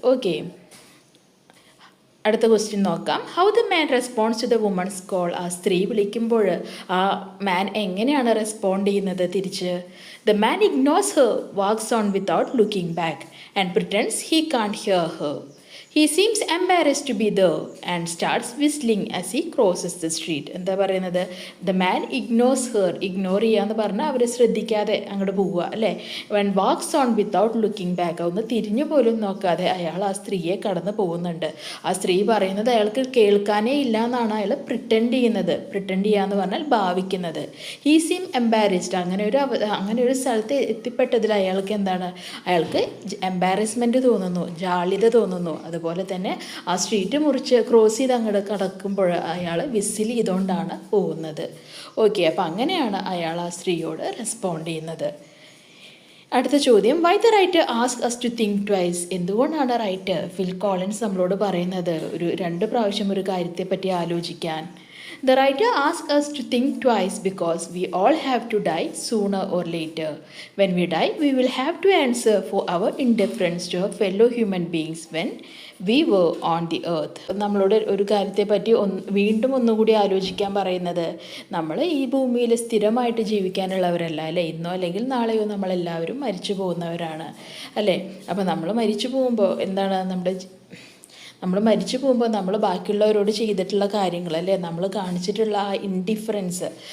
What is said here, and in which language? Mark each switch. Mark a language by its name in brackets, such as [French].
[Malayalam] Okay, അടുത്ത question നോക്കാം. [English] How the man response to the woman's call. [Malayalam] ആ സ്ത്രീ വിളിക്കുമ്പോൾ ആ മാൻ എങ്ങനെയാണ് റെസ്പോണ്ട് ചെയ്യുന്നത് തിരിച്ച്? [English] The man ignores her, walks on without looking back and pretends he can't hear her. He seems embarrassed to be there and starts whistling as he crosses the street. [Malayalam] എന്താ പറയുന്നത്? [English] the man ignores her, [Malayalam] ignore ചെയ്യാന്ന് പറഞ്ഞാൽ അവരെ ശ്രദ്ധിക്കാതെ അങ്ങോട്ട് പോവുക, അല്ലേ. [English] when walks on without looking back, [Malayalam] ഒന്ന് തിരിഞ്ഞു പോലും നോക്കാതെ അയാൾ ആ സ്ത്രീയെ കടന്നു പോകുന്നുണ്ട്. ആ സ്ത്രീ പറയുന്നത് അയാൾക്ക് കേൾക്കാനേ ഇല്ല എന്നാണ് അയാൾ പ്രിറ്റൻഡ് ചെയ്യുന്നത്. പ്രിറ്റൻഡ് ചെയ്യാന്ന് പറഞ്ഞാൽ ഭാവിക്കുന്നത്. [English] he seem embarrassed, [Malayalam] അങ്ങനെ ഒരു സ്ഥലത്ത് എത്തിപ്പെട്ടതിൽ അയാൾക്ക് എന്താണ്, അയാൾക്ക് എംബാരസ്മെൻറ്റ് തോന്നുന്നു, ജാള്യത തോന്നുന്നു. അതുപോലെ തന്നെ ആ സ്ട്രീറ്റ് മുറിച്ച് ക്രോസ് ചെയ്ത് അങ്ങോട്ട് കടക്കുമ്പോൾ അയാൾ വിസിൽ ചെയ്തുകൊണ്ടാണ് പോകുന്നത്. ഓക്കെ, അപ്പോൾ അങ്ങനെയാണ് അയാൾ ആ സ്ത്രീയോട് റെസ്പോണ്ട് ചെയ്യുന്നത്. അടുത്ത ചോദ്യം, [English] Why the writer ask us to think twice. [Malayalam] എന്തുകൊണ്ടാണ് റൈറ്റർ ഫിൽ കോളിൻസ് നമ്മളോട് പറയുന്നത് 2 പ്രാവശ്യം ഒരു കാര്യത്തെപ്പറ്റി ആലോചിക്കാൻ? [English] The writer asks us to think twice because we all have to die sooner or later. When we die, we will have to answer for our indifference to our fellow human beings when we were on the earth. [Malayalam] നമ്മളോട് ഒരു കാര്യത്തെ പറ്റി വീണ്ടും ഒന്നുകൂടി ആലോചിക്കാൻ പറയുന്നത്, നമ്മൾ ഈ ഭൂമിയിൽ സ്ഥിരമായിട്ട് ജീവിക്കാനുള്ളവരല്ല അല്ലേ. ഇന്നോ അല്ലെങ്കിൽ നാളെയോ നമ്മളെല്ലാവരും മരിച്ചു പോകുന്നവരാണ് അല്ലേ. അപ്പോൾ നമ്മൾ മരിച്ചു പോകുമ്പോൾ എന്താണ് നമ്മൾ മരിച്ചു പോകുമ്പോൾ നമ്മൾ ബാക്കിയുള്ളവരോട് ചെയ്തിട്ടുള്ള കാര്യങ്ങൾ അല്ലേ, നമ്മൾ കാണിച്ചിട്ടുള്ള ആ ഇൻഡിഫറൻസ്.